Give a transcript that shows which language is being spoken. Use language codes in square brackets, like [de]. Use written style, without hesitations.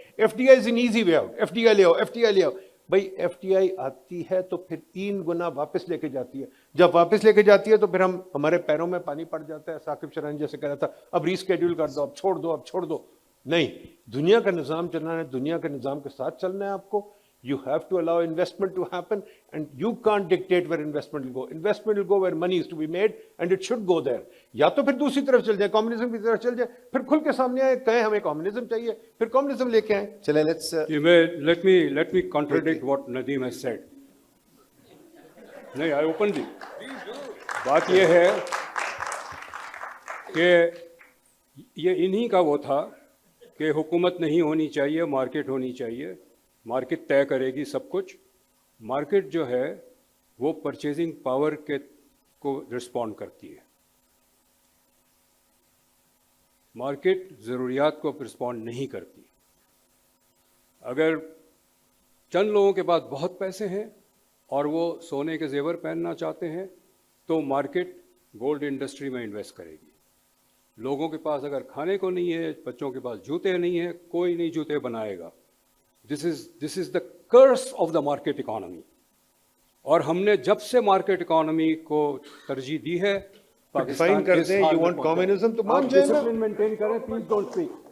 [en] F D I is an easy way out. [ur] F D I لے آؤ. بھائی F D I آتی ہے تو پھر 3 گنا واپس لے کے جاتی ہے. جب واپس لے کے جاتی ہے تو پھر ہمارے پیروں میں پانی پڑ جاتا ہے. ثاقب شرانی جیسے کہہ رہا تھا اب ریسکیڈول کر دو, اب چھوڑ دو. نہیں, دنیا کا نظام چلنا ہے, دنیا کے نظام کے ساتھ چلنا ہے آپ کو. [en] You have to allow investment to happen and you can't dictate where investment will go. Investment will go where money is to be made and it should go there. [ur] یا تو پھر دوسری طرف چل جائے, کمیونزم کی طرف چل جائے, پھر کھل کے سامنے آئے کہیں ہمیں کمیونزم چاہیے, پھر کمیونزم لے کے آئیں. چلیں let's [en] let me contradict what Nadeem has said. [ur] نہیں, [en] I openly. [ur] بات یہ ہے کہ یہ انہی کا وہ تھا کہ حکومت نہیں ہونی چاہیے, مارکیٹ ہونی چاہیے, مارکیٹ طے کرے گی سب کچھ. مارکیٹ جو ہے وہ پرچیزنگ پاور کو رسپونڈ کرتی ہے. مارکیٹ ضروریات کو رسپونڈ نہیں کرتی. اگر چند لوگوں کے پاس بہت پیسے ہیں اور وہ سونے کے زیور پہننا چاہتے ہیں تو مارکیٹ گولڈ انڈسٹری میں انویسٹ کرے گی. لوگوں کے پاس اگر کھانے کو نہیں ہے, بچوں کے پاس جوتے نہیں ہیں, کوئی نہیں جوتے بنائے گا. [en] This is the curse of the market economy. [ur] اور ہم نے جب سے مارکیٹ اکانومی کو ترجیح دی ہے, Define کر دیں, [en] you want communism [ur] تو مان جائے گا. ڈسپلن مینٹین کریں, [en] Please don't speak.